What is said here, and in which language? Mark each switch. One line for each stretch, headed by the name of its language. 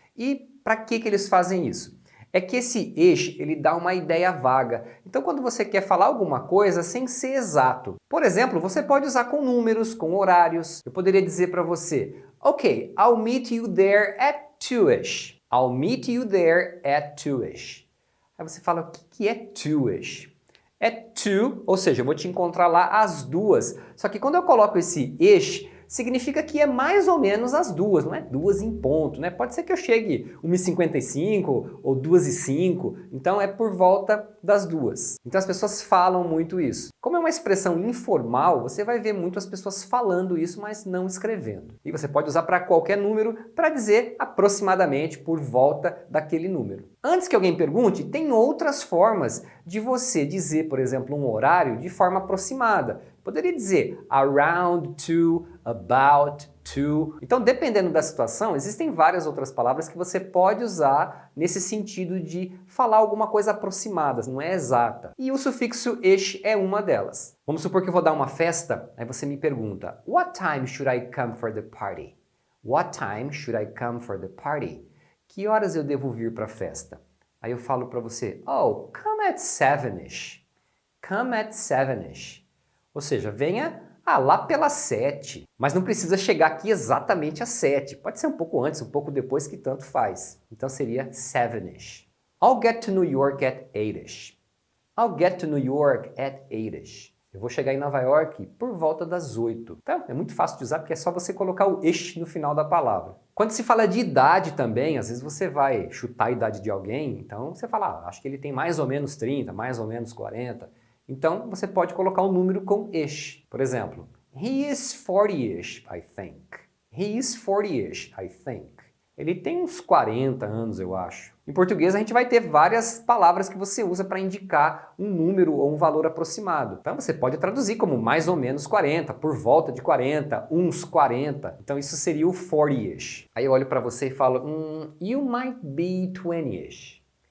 Portuguese: E para que eles fazem isso? É que esse ish, ele dá uma ideia vaga. Então quando você quer falar alguma coisa sem ser exato. Por exemplo, você pode usar com números, com horários. Eu poderia dizer para você, ok,
English: I'll meet you there at 2ish. I'll meet you there at 2ish.
Portuguese: Aí você fala, o que é 2ish? É to, ou seja, eu vou te encontrar lá às 2. Só que quando eu coloco esse ish, significa que é mais ou menos às 2, não é 2 em ponto, né? Pode ser que eu chegue 1h55 ou 2h05, então é por volta das 2. Então as pessoas falam muito isso. Como é uma expressão informal, você vai ver muitas pessoas falando isso, mas não escrevendo. E você pode usar para qualquer número para dizer aproximadamente por volta daquele número. Antes que alguém pergunte, tem outras formas de você dizer, por exemplo, um horário de forma aproximada. Poderia dizer
English: around to, about to.
Portuguese: Então, dependendo da situação, existem várias outras palavras que você pode usar nesse sentido de falar alguma coisa aproximada, não é exata. E o sufixo ish é uma delas. Vamos supor que eu vou dar uma festa, aí você me pergunta,
English: what time should I come for the party? What time should I come for the party?
Portuguese: Que horas eu devo vir para a festa? Aí eu falo para você, oh,
English: come at 7ish. Come at 7ish.
Portuguese: Ou seja, venha lá pelas 7. Mas não precisa chegar aqui exatamente às 7. Pode ser um pouco antes, um pouco depois, que tanto faz. Então seria 7ish.
English: I'll get to New York at 8ish. I'll get to New York at 8ish.
Portuguese: Eu vou chegar em Nova York por volta das 8. Então, é muito fácil de usar porque é só você colocar o ish no final da palavra. Quando se fala de idade também, às vezes você vai chutar a idade de alguém, então você fala, acho que ele tem mais ou menos 30, mais ou menos 40. Então, você pode colocar um número com ish. Por exemplo,
English: he is 40ish, I think. He is 40ish, I think.
Portuguese: Ele tem uns 40 anos, eu acho. Em português, a gente vai ter várias palavras que você usa para indicar um número ou um valor aproximado. Então, você pode traduzir como mais ou menos 40, por volta de 40, uns 40. Então, isso seria o 40ish. Aí eu olho para você e falo,
English: you might be 20ish.